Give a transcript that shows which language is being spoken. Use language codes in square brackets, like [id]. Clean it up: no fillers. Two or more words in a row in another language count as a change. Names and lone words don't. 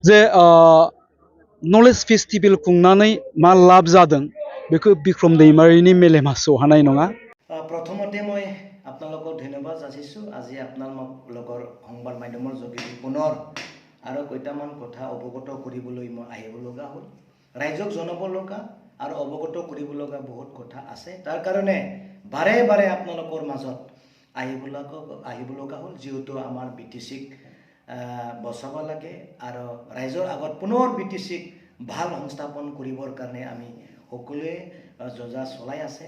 [brx] जे [en] knowledge festival [brx] खुंनानै मा लाब जादों बेखौ बिक्रम दैमारिनि मेलेमा सौहानाय नङा। [as] প্ৰথমতে মই আপোনালোকক ধন্যবাদ যাচিছোঁ। আজি আপোনালোকৰ সংবাদ মাধ্যমৰ যোগেদি পুনৰ আৰু কেইটামান কথা অৱগত কৰিবলৈ মই আহিব লগা হ'ল। ৰাইজক জনাব লগা আৰু অৱগত কৰিব লগা বহুত কথা আছে। তাৰ কাৰণে বাৰে বাৰে আপোনালোকৰ মাজত আহিব লগা হ'ল, যিহেতু আমাৰ BTCক বচাব লাগে আৰু ৰাইজৰ আগত পুনৰ BTCক ভাল সংস্থাপন কৰিবৰ কাৰণে আমি সকলোৱে যোজা চলাই আছে।